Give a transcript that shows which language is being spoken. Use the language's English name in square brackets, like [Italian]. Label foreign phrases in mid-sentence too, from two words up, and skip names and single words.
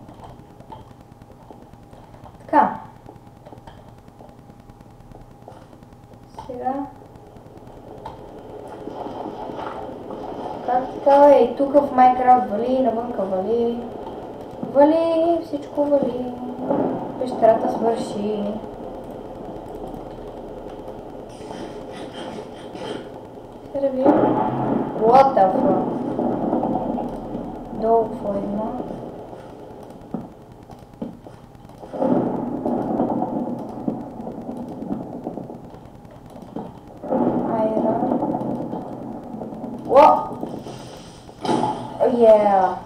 [Bulgarian] Така. Сега. Как така и тук в Майнкрафт вали, навънка вали. Вали, всичко вали. Пещерата свърши. [English] What the fuck? [Bulgarian] Долу какво има? Айрон. [English] What? Oh yeah.